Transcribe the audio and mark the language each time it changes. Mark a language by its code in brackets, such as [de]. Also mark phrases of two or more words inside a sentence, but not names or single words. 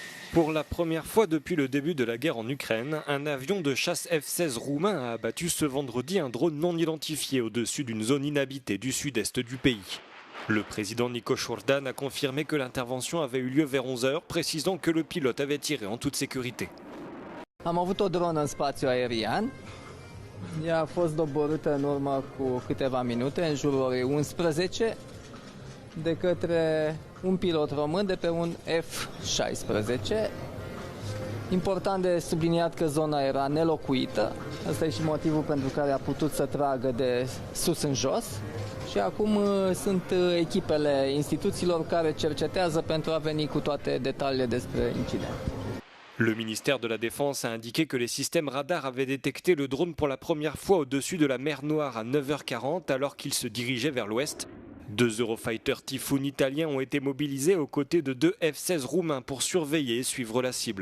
[fr] Pour la première fois depuis le début de la guerre en Ukraine, un avion de chasse F-16 roumain a abattu ce vendredi un drone non identifié au-dessus d'une zone inhabitée du sud-est du pays. Le président Nico Șordan a confirmé que l'intervention avait eu lieu vers 11 h, précisant que le pilote avait tiré en toute sécurité. [ro] Am avut o dronă în spațiu aerian. Ea a fost doborâtă în urmă cu câteva minute, în jurul orei 11, de către un pilot român de pe un F-16. Important de subliniat că zona era nelocuită. Asta e și motivul pentru care a putut să tragă de sus în jos. Și acum sunt echipele instituțiilor care cercetează pentru a veni cu toate detaliile despre incident. [fr] Le ministère de la Défense a indiqué que les systèmes radars avaient détecté le drone pour la première fois au-dessus de la mer Noire à 9 h 40 alors qu'il se dirigeait vers l'ouest. 2 Eurofighter Typhoon italiens ont été mobilisés aux côtés de 2 F-16 roumains pour surveiller et suivre la cible.